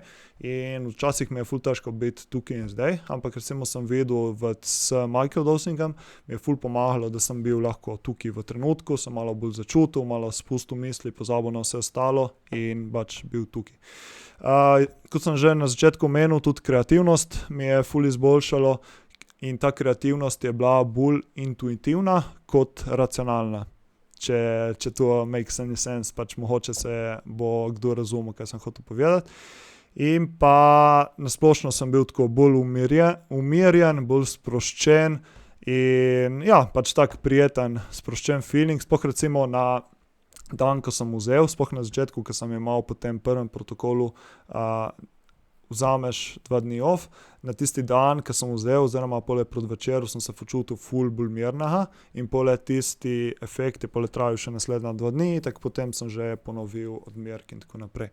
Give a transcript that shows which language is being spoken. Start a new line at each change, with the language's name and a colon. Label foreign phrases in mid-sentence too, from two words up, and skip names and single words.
Slovenian: In včasih mi je ful težko biti tukaj in zdaj, ampak recimo sem videl s microdosingom, mi je ful pomagalo, da sem bil lahko tukaj v trenutku, sem malo bolj začutil, malo spustil misli, pozabil na vse ostalo in pač bil tukaj. Kot sem že na začetku omenil, tudi kreativnost mi je ful izboljšalo in ta kreativnost je bila bolj intuitivna kot racionalna. Če to
English: makes any sense,
Slovenian: pač mogoče se bo kdo razumel, kaj sem hotel povedati. In pa nasplošno sem bil tako bolj umirjen, bolj sproščen in pač tak prijeten, sproščen feeling, sploh recimo na dan, ko sem vzel, sploh na začetku, ko sem imel po tem prvem protokolu, vzameš 2 dni off, na tisti dan, ko sem vzel, oziroma pole proti večeru, sem se počutil ful bolj mirnega in pole tisti efekt je pole trajal še naslednja 2 dni, tako potem sem že ponovil odmerek in tako naprej.